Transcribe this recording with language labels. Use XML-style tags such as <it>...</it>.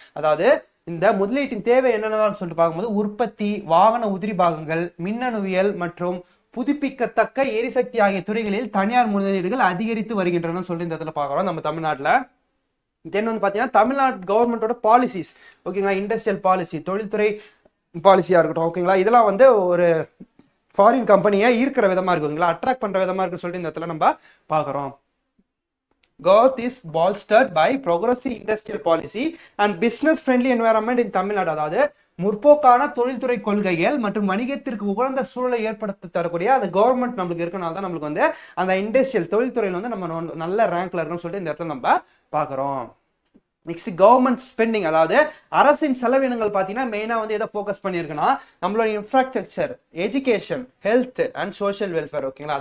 <ta>அதாவது இந்த முதலீட்டின் தேவை என்னென்னு சொல்லிட்டு பார்க்கும்போது உற்பத்தி, வாகன உதிரி பாகங்கள், மின்னணுவியல் மற்றும் புதுப்பிக்கத்தக்க எரிசக்தி ஆகிய துறைகளில் தனியார் முதலீடுகள் அதிகரித்து வருகின்றன சொல்லி இந்த இடத்துல பார்க்குறோம் நம்ம தமிழ்நாட்டில். தென் வந்து பார்த்தீங்கன்னா தமிழ்நாடு கவர்மெண்டோட பாலிசிஸ். ஓகேங்களா. இண்டஸ்ட்ரியல் பாலிசி, தொழில்துறை பாலிசியா இருக்கட்டும். ஓகேங்களா. இதெல்லாம் வந்து ஒரு ஃபாரின் கம்பெனியை ஈர்க்கிற விதமா இருக்குங்களா, அட்ராக்ட் பண்ற விதமா இருக்கு சொல்லிட்டு இந்த இடத்துல நம்ம பார்க்குறோம்.</ta> <en>Growth is bolstered by progressive industrial policy and business friendly environment in Tamil Nadu.</en> <ta>அதாவது முற்போக்கான தொழில்துறை கொள்கைகள் மற்றும் வணிகத்திற்கு உகந்த சூழலை ஏற்படுத்த தரக்கூடிய அந்த கவர்மெண்ட் நம்மளுக்கு இருக்கனால தான் நம்மளுக்கு வந்து அந்த இண்டஸ்ட்ரியல் தொழில்துறையில் வந்து நம்ம நல்ல ரேங்க்ல இருக்கணும்னு சொல்லிட்டு இந்த இடத்துல நம்ம பார்க்குறோம். நெக்ஸ்ட் கவர்மெண்ட் ஸ்பெண்டிங், அதாவது அரசின் செலவினங்கள் பார்த்தீங்கன்னா மெயினாக வந்து எதை ஃபோக்கஸ் பண்ணியிருக்குன்னா நம்மளோட infrastructure, education, health and social welfare. ஓகேங்களா.</ta>